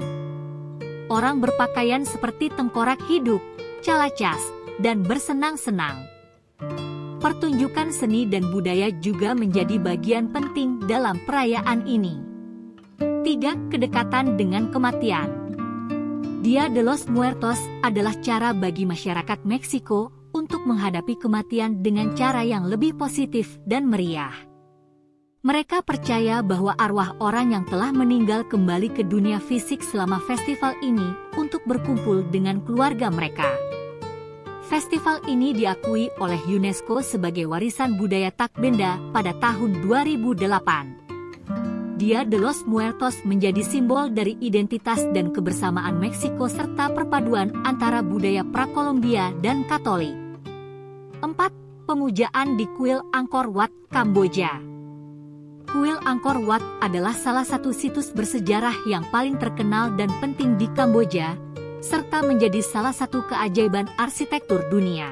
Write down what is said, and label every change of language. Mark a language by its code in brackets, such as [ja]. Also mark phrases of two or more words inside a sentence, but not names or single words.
[id] Orang berpakaian seperti tengkorak hidup, calacas, dan bersenang-senang. Pertunjukan seni dan budaya juga menjadi bagian penting dalam perayaan ini. 3. Kedekatan dengan kematian. Dia de los Muertos adalah cara bagi masyarakat Meksiko untuk menghadapi kematian dengan cara yang lebih positif dan meriah. Mereka percaya bahwa arwah orang yang telah meninggal kembali ke dunia fisik selama festival ini untuk berkumpul dengan keluarga mereka. Festival ini diakui oleh UNESCO sebagai warisan budaya tak benda pada tahun 2008. Dia de los Muertos menjadi simbol dari identitas dan kebersamaan Meksiko serta perpaduan antara budaya pra-Kolombia dan Katolik. 4. Pemujaan di Kuil Angkor Wat, Kamboja. Kuil Angkor Wat adalah salah satu situs bersejarah yang paling terkenal dan penting di Kamboja, serta menjadi salah satu keajaiban arsitektur dunia.